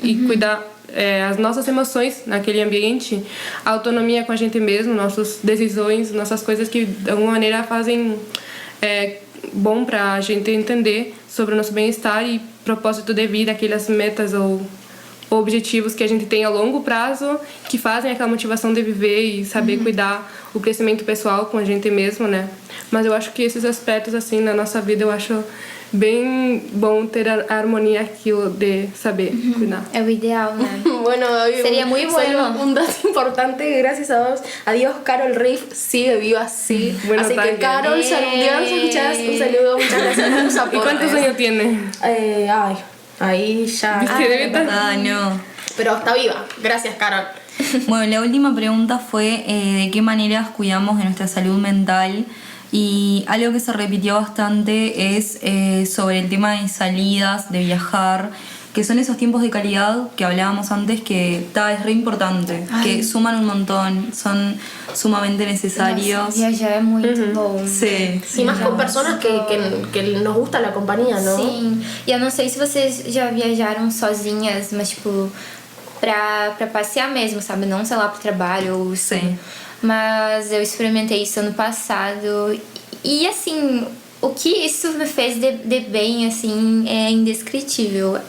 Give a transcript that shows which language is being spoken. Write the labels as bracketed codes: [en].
[pt] E cuidar as nossas emoções naquele ambiente, a autonomia com a gente mesmo, nossas decisões, nossas coisas que de alguma maneira fazem bom pra gente entender sobre o nosso bem-estar e propósito de vida, aquelas metas ou objetivos que a gente tem a longo prazo, que fazem aquela motivação de viver e saber cuidar o crescimento pessoal com a gente mesmo, né? Mas eu acho que esses aspectos assim na nossa vida eu acho bem bom ter a harmonia aquilo de saber cuidar. É o ideal, né? [es] Bueno, sería muy bueno. Un dato importante, gracias a Dios, Carol Riff sigue viva así. Bueno, así que Carol, saludos, escuchas, un saludo, muchas gracias por tus aportes. ¿Y cuántos años tiene? Ahí ya. No. Pero está viva, gracias Carol. Bueno, la última pregunta fue de qué maneras cuidamos de nuestra salud mental. Y algo que se repitió bastante es sobre el tema de salidas, de viajar, que son esos tiempos de calidad que hablábamos antes que es re importante, que suman un montón, son sumamente necesarios. [pt] Nossa, viajar é muito bom. [es] Sí. Y más con personas que nos gusta la compañía, ¿no? [pt] Sim, e eu não sei se vocês já viajaram sozinhas, mas tipo, pra passear mesmo, sabe? Não, sei lá, pro trabalho ou Sim. Mas eu experimentei isso ano passado e assim, o que isso me fez de bem, assim, é indescritível.